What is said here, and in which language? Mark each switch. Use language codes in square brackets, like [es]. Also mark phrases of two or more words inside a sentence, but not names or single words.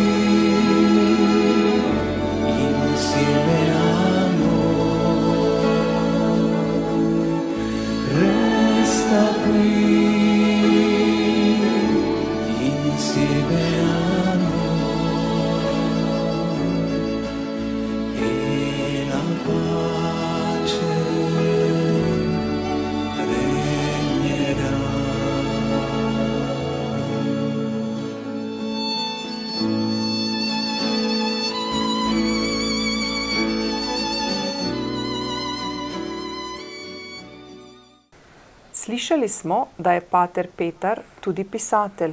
[it] insieme a noi, resta qui insieme a noi, e la pace regnerà. [sl] Slišali smo, da je pater Petar tudi pisatelj.